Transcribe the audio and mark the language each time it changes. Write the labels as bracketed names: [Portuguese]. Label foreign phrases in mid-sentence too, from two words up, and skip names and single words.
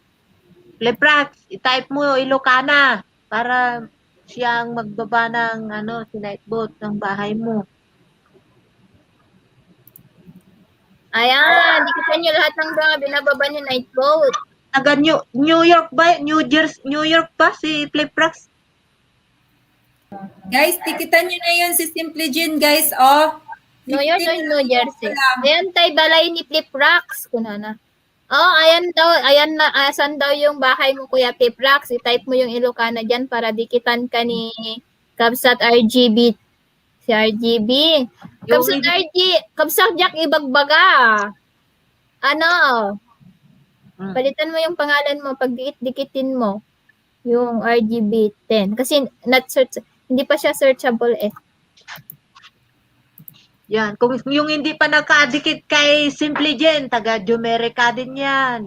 [Filipino] Fliprax, i-type mo Ilocana para siyang magbaba ng si Nightbot ng bahay mo. Ayan, dikitan niyo lahat ng mga binababa ni Nightboat. Taga New York ba? New York ba si Fliprax? Guys, tikitan nyo na yun si Simply Jean, guys. Oh. New York o New Jersey. Ayan tayo balay ni Fliprax. Kunana. Oh, ayan na, asan daw yung bahay mo, Kuya Fliprax. I-type mo yung Ilocana dyan para dikitan ka ni Kabsat RGB. Si RGB. Kabsat Kabsat Jack Ibagbaga. Palitan mo yung pangalan mo, pag dikitin mo yung RGB 10. Kasi hindi pa siya searchable eh. Yan. Kung yung hindi pa nakadikit kay Simply Jen, taga Jumerica din yan.